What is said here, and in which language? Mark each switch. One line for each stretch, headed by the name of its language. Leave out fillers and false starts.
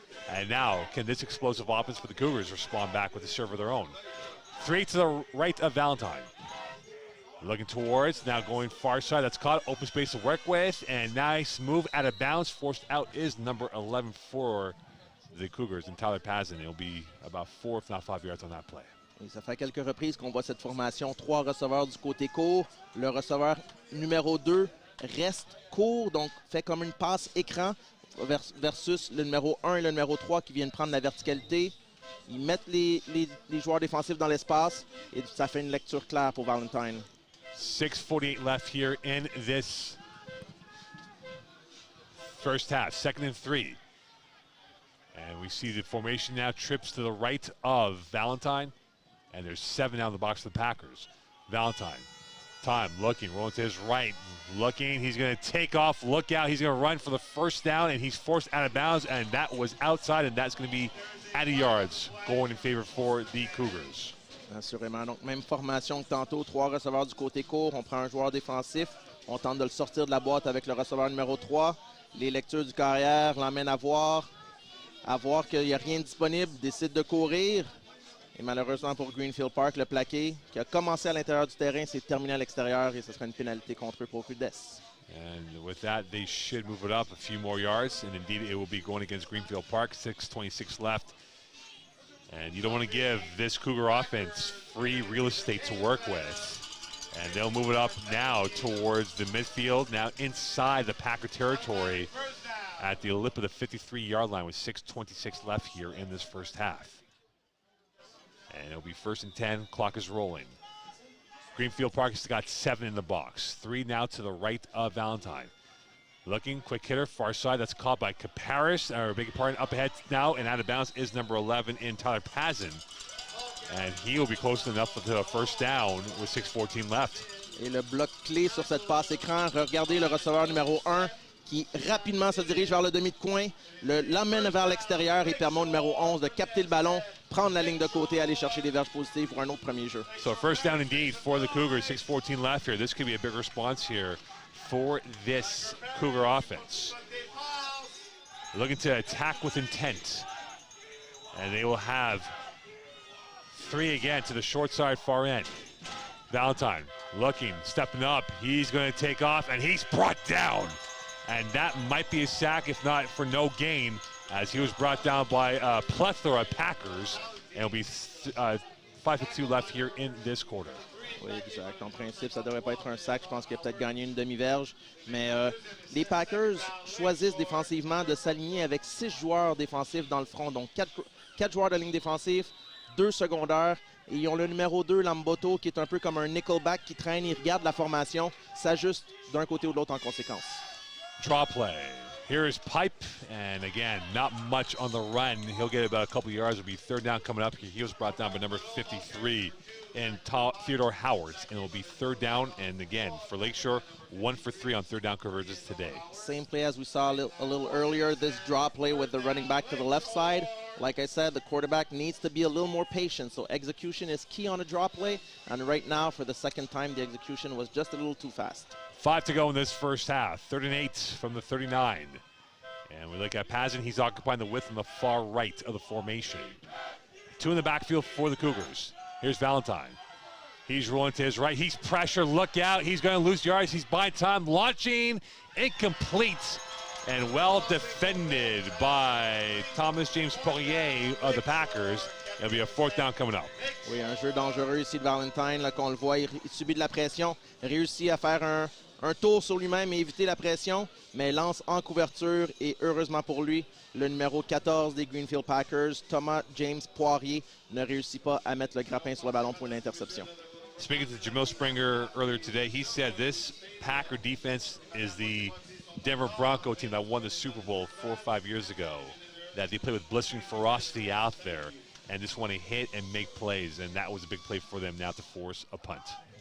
English: And now, can this explosive offense for the Cougars respond back with a serve of their own? 3 to the right of Valentine. Looking towards, now going far side. That's caught, open space to work with, and nice move out of bounds. Forced out is number 11 for the Cougars, and Tyler Pazin. It'll be about 4, if not 5 yards on that play.
French: Et ça fait quelques reprises qu'on voit cette formation. 3 receveurs du côté court. Le receveur numéro 2 reste court, donc fait comme une passe écran versus le numéro 1 et le numéro 3 qui viennent prendre la verticalité. Ils mettent les joueurs défensifs dans l'espace et ça fait une lecture claire pour Valentine.
English: 6:48 left here in this first half, 2nd and 3. And we see the formation now trips to the right of Valentine. And there's 7 out of the box for the Packers. Valentine, time, looking, rolling to his right, looking. He's going to take off, look out. He's going to run for the first down, and he's forced out of bounds, and that was outside, and that's going to be out of yards, going in favor for the Cougars.
French: Assurément. Donc, même formation que tantôt, 3 receveurs du côté court. On prend un joueur défensif. On tente de le sortir de la boîte avec le receveur numéro 3. Les lectures du carrière l'emmènent à voir qu'il n'y a rien disponible, décide de courir. Et malheureusement pour Greenfield Park, le plaqué qui a commencé à l'intérieur du terrain s'est terminé à l'extérieur et ce sera une pénalité contre eux pour Rudess.
English: And with that, they should move it up a few more yards. And indeed, it will be going against Greenfield Park. 6:26 left. And you don't want to give this Cougar offense free real estate to work with. And they'll move it up now towards the midfield, now inside the Packer territory at the lip of the 53-yard line with 6:26 left here in this first half. And it'll be 1st and 10, clock is rolling. Greenfield Park has got 7 in the box. 3 now to the right of Valentine. Looking, quick hitter, far side, that's caught by Kaparis, or beg your pardon, up ahead now, and out of bounds is number 11 in Tyler Pazin. And he will be close enough to a first down with 6:14 left.
French: Et le bloc clé sur cette passe écran, regardez le receveur numéro 1 qui rapidement se dirige vers le demi de coin, l'emmène vers l'extérieur et permet au numéro 11 de capter le ballon, prendre la ligne de côté, aller chercher des verges positives pour un autre premier jeu.
English: So first down indeed for the Cougars, 6:14 left here. This could be a big response here for this Cougar offense. Looking to attack with intent. And they will have 3 again to the short side far end. Valentine looking, stepping up. He's going to take off, and he's brought down. And that might be a sack, if not for no gain, as he was brought down by a plethora of Packers. And it'll be 5:02 left here in this quarter.
French: Oui, exact. En principe, ça ne devrait pas être un sac. Je pense qu'il a peut-être gagné une demi-verge. Mais les Packers choisissent défensivement de s'aligner avec 6 joueurs défensifs dans le front. Donc 4 joueurs de ligne défensive, 2 secondaires. Et ils ont le numéro 2, Lamboto, qui est un peu comme un nickelback qui traîne. Il regarde la formation, s'ajuste d'un côté ou de l'autre en conséquence.
English: Draw play. Here is Pipe, and again, not much on the run. He'll get about a couple yards. It'll be 3rd down coming up. He was brought down by number 53 in Theodore Howard, and it'll be 3rd down. And again, for Lakeshore, 1 for 3 on 3rd down conversions today. Same play as we saw a little earlier. This draw play with the running back to the left side. Like I said, the quarterback needs to be a little more patient. So execution is key on a draw play. And right now, for the second time, the execution was just a little too fast. 5 to go in this first half. 3rd and 8 from the 39. And we look at Pazin. He's occupying the width on the far right of the formation. 2 in the backfield for the Cougars. Here's Valentine. He's rolling to his right. He's pressure. Look out. He's going to lose yards. He's buying time. Launching. Incomplete. And well defended by Thomas James Poirier of the Packers. It'll be a 4th down coming up.
French: Oui, un jeu dangereux ici de Valentine. Là, qu'on le voit, il subit de la pression. Réussit à faire un tour sur lui-même et éviter la pression. Mais lance en couverture. Et heureusement pour lui, le numéro 14 des Greenfield Packers, Thomas James Poirier, ne réussit pas à mettre le grappin sur le ballon pour une interception.
English: Speaking to Jamil Springer earlier today, he said this Packer defense is the Denver Bronco team that won the Super Bowl 4 or 5 years ago, that they play with blistering ferocity out there and just want to hit and make plays, and that was a big play for them now to force a punt.